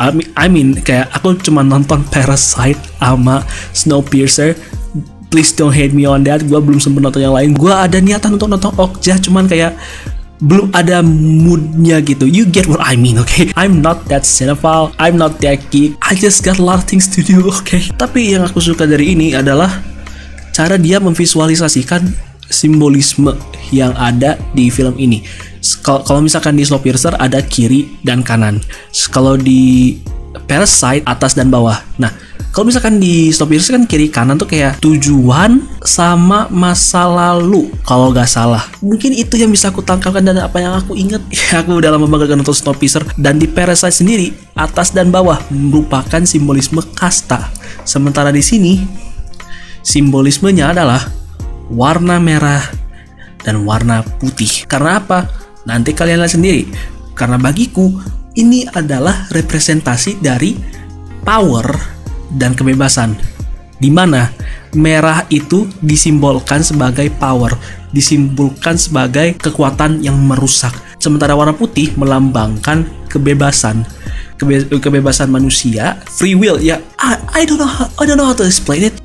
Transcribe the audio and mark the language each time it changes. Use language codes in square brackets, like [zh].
[en] I mean [id] kayak aku cuma nonton Parasite sama Snowpiercer. [en] Please don't hate me on that. [id] Gue belum sempet nonton yang lain. Gue ada niatan untuk nonton Okja, cuman kayak belum ada moodnya gitu. [en] You get what I mean, okay? I'm not that cinephile, I'm not that geek. I just got a lot of things to do, okay? [id] Tapi yang aku suka dari ini adalah cara dia memvisualisasikan simbolisme yang ada di film ini. Kalau misalkan di Snowpiercer ada kiri dan kanan. Kalau di Parasite atas dan bawah. Nah, kalau misalkan di Snowpiercer kan kiri kanan tuh kayak tujuan sama masa lalu kalau gak salah. Mungkin itu yang bisa aku tangkapkan dan apa yang aku ingat. Aku udah lama banget nonton Snowpiercer. Dan di Parasite sendiri atas dan bawah merupakan simbolisme kasta. Sementara di sini simbolismenya adalah warna merah dan warna putih. Karena apa? Nanti kalian lihat sendiri. Karena bagiku ini adalah representasi dari power dan kebebasan, di mana merah itu disimbolkan sebagai power, disimbolkan sebagai kekuatan yang merusak, sementara warna putih melambangkan kebebasan. Kebebasan manusia, [en] free will. Ya, I don't know how to explain it.